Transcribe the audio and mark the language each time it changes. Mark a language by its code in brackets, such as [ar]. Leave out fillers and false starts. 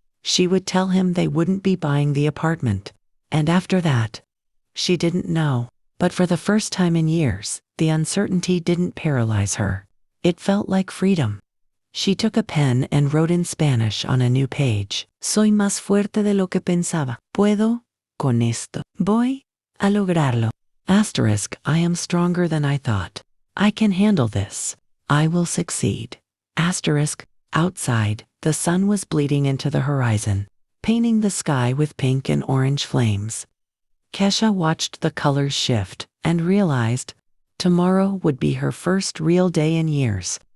[en] She would tell him they wouldn't be buying the apartment. And after that, she didn't know. But for the first time in years, the uncertainty didn't paralyze her. It felt like freedom. She took a pen and wrote in Spanish on a new page. [es] Soy más fuerte de lo que pensaba. Puedo, con esto. Voy a lograrlo. [en] Asterisk, I am stronger than I thought. I can handle this. I will succeed. Asterisk, outside, the sun was bleeding into the horizon, painting the sky with pink and orange flames. Kesha watched the colors shift and realized tomorrow would be her first real day in years.